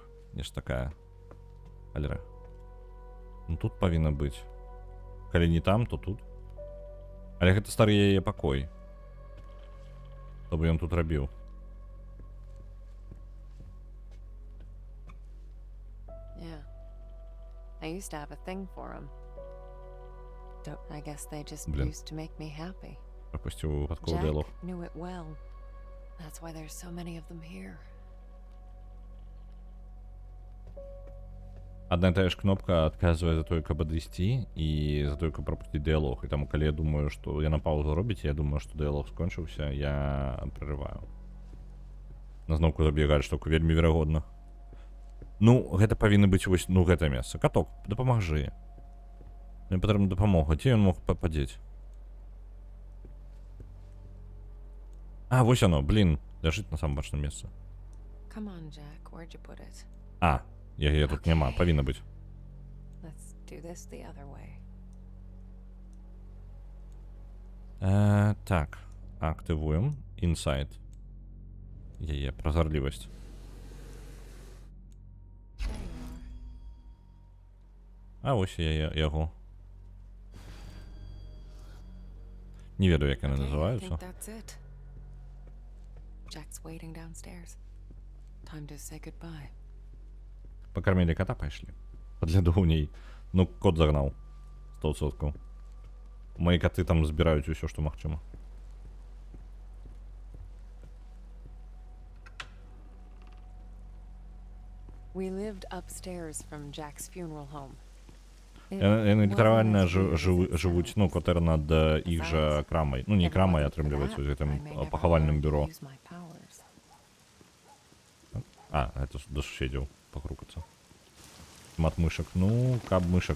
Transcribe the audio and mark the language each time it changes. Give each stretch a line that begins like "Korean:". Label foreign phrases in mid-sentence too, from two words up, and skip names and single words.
Belarusian: Нешта такая. Алера. Ну, тут павінна быць. Калі не там, то тут. Але гэта стары яе пакой. Што бы ён тут рабіў?
English: I used to have a thing for them. I guess they just
Belarusian: Блін.
English: used to make me happy.
Ukrainian: Пропустив випадковий
English: Jack
Ukrainian: діалог.
English: knew it well. That's why there's so many of them here.
Belarusian: Одна і та ж кнопка адказвае за тое, каб адысці і за тое, каб прапусціць дыялог. І таму калі я думаю, што яна паўзу робіць, я думаю, што дыялог скончыўся, я прерываю. Назноўку забегаць штуку вельмі верагодна. Ну, гэта павінна быць вось, ну, гэта месца. Каток, дапамагжы. Мне патрэбна дапамога. Дзе ён мог падзець? А, вось оно, блін, ляжыць на самым бачным месцы.
English: Come on, Jack. Where'd you put it?
Belarusian: А, яе тут няма, павінна быць.
English: Let's do this the other way.
Belarusian: Так, актывуем Insight. Яе празарлівасць.
English: There you are.
Belarusian: А вось яго. Не ведаю, як яны
English: Okay, I
Belarusian: называюцца.
English: think that's it. Jack's waiting downstairs. Time to say goodbye.
Belarusian: Пакармілі кота, пайшлі. Падлядоўней. Ну, кот загнаў. 100%. Мои коты там збіраюць усё, што магчыма.
English: We lived upstairs from Jack's funeral home.
Belarusian: Яны літаральна жывуць, ну, кватэр над іх жа крамай. Ну, не крамай, атрымліваецца з гэтым пахавальным бюро. А, гэта да суседзяў пакрукацца. Мат мышак. Ну, каб мышак.